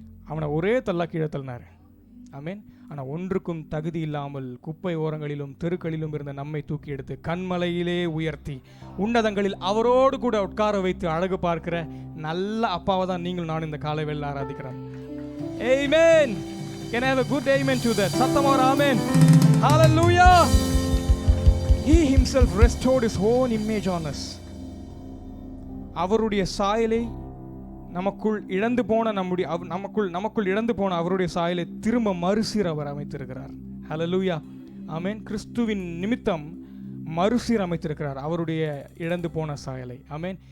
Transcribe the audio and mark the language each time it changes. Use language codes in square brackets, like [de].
[ta] அவனை ஒரே தள்ளா கீழே தள்ளினார். ஆமென். ஆனால் ஒன்றுக்கும் தகுதி இல்லாமல் குப்பை ஓரங்களிலும் தெருக்களிலும் இருந்த நம்மை தூக்கி எடுத்து கண்மலையிலே உயர்த்தி உன்னதங்களில் அவரோடு கூட உட்கார வைத்து அழகு பார்க்கிற நல்ல அப்பாவை தான் நீங்கள் நான் இந்த காலை வேளையில் ஆராதிக்கிறோம். Amen. [en] Can I have a good amen to that? [ta] சத்தமா ஆமென். [en] Hallelujah. He himself restored his own image on us. [ta] அவருடைய சாயலை நமக்குள் இழந்து போன நமக்குள் இழந்து போன அவருடைய சாயலை திரும்ப மறுசீர் அவர் அமைத்திருக்கிறார். ஹல்லேலூயா. ஆமென். கிறிஸ்துவின் நிமித்தம் மறுசீர் அமைத்திருக்கிறார் அவருடைய இழந்து போன சாயலை. ஆமென்.